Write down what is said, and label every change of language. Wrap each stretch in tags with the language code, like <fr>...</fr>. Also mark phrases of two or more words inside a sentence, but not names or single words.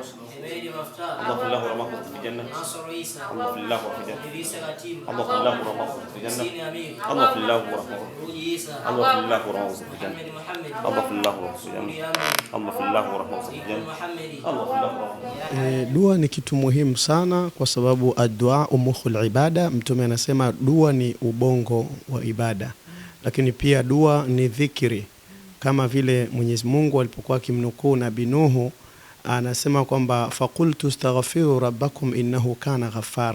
<ar>حميري مفتاح اللهم اغفر له ورحمه في الجنة. ناصر عيسى اللهم اغفر له في الجنة. إدريس غتيم اللهم اغفر له ورحمه في الجنة. حسين أمين اللهم اغفر له ورحمه. روجي عيسى اللهم اغفر له ورحمه في الجنة. محمد اللهم اغفر له ورحمه في الجنة. نوري أمين اللهم اغفر له ورحمه في الجنة. محمدي اللهم اغفر له ورحمه.</ar> <sw>Dua ni kitu muhimu sana kwa sababu</sw> <ar>الدعاء مخ العبادة.</ar> <sw>Mtume anasema dua ni ubongo wa ibada, lakini pia dua ni dhikri, kama vile Mwenyezi Mungu alipokuwa akimnukuu Nabii Nuhu anasema kwamba</sw> <ar>فقلت استغفروا ربكم إنه كان غفارا.</ar>